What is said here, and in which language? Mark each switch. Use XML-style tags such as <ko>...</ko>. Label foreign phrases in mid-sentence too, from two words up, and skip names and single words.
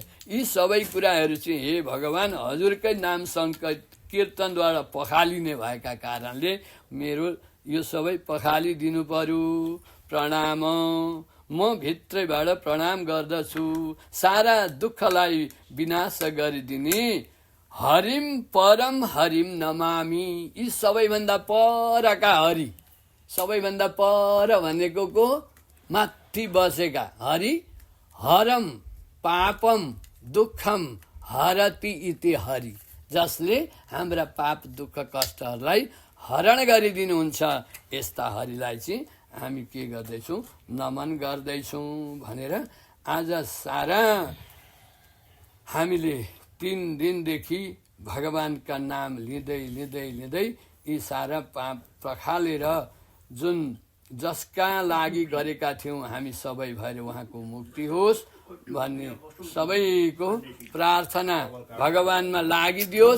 <ne>यी सबै कुराहरू चाहिँ हे भगवान हजुरकै नाम कीर्तनद्वारा पखालिने भएका कारणले मेरो यो सबै पखालिदिनु पर्यो। प्रणाम, म भित्रैबाट प्रणाम गर्दछु। सारा दुःखलाई विनाश गरिदिने</ne> <sa>हरिम परम हरिम नमामि।</sa> <ne>यी सबैभन्दा परका हरि, सबैभन्दा पर भनेको को माथि बसेका हरि।</ne> <sa>हरम पापम दुःखम हरति इति हरि,</sa> <ne>जसले हाम्रा पाप दुःख कष्टहरूलाई हरण गरिदिनुहुन्छ। यस्ता हरिलाई चाहिँ हामी के गर्दैछौँ, नमन गर्दैछौँ भनेर आज सारा हामीले 3 दिनदेखि भगवानका नाम लिँदै लिँदै लिँदै यी सारा पाप पखालेर जुन जसका लागि गरेका थियौँ हामी सबै भएर उहाँको मुक्ति होस् भन्ने सबैको प्रार्थना भगवानमा लागिदियोस्।</ne>